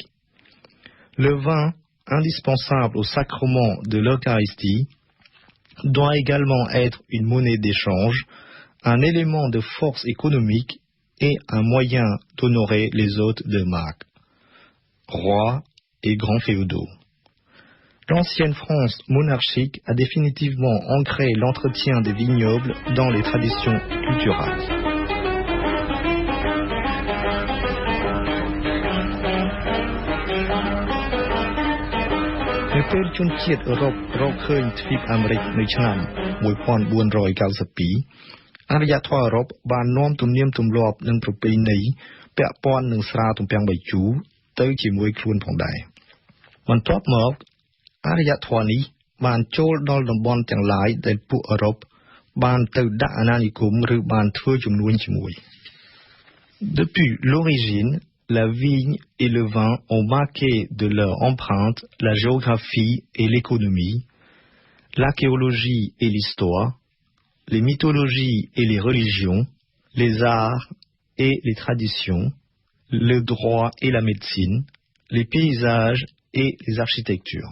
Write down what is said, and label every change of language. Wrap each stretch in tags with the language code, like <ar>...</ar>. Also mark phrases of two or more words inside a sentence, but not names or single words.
<fr>Le vin, indispensable au sacrement de l'Eucharistie, doit également être une monnaie d'échange, un élément de force économique et un moyen d'honorer les hôtes de marque, rois et grands féodaux. L'ancienne France monarchique a définitivement ancré l'entretien des vignobles dans les traditions culturelles.</fr> <km>នៅពេលជនជាតិអឺរ៉ុបរកឃើញទ្វីបអាមេរិកនៅឆ្នាំ 1492អารយធម៌អឺរ៉ុបបាន នាំទំនៀមទម្លាប់និងប្រពៃណីពាក់ព័ន្ធនឹងស្រាទំពាំងបាយជូរទៅជាមួយខ្លួនផងដែរបន្ទាប់មកអารយធម៌នេះបានចូលដល់តំបន់ទាំងឡាយដែលពួកអឺរ៉ុបបានទៅដាក់អាណានិគមឬបានធ្វើជំនួញជាមួយ</km> <fr>Depuis l'origine, la vigne et le vin ont marqué de leur empreinte la géographie et l'économie, l'archéologie et l'histoire, les mythologies et les religions, les arts et les traditions, le droit et la médecine, les paysages et les architectures.</fr>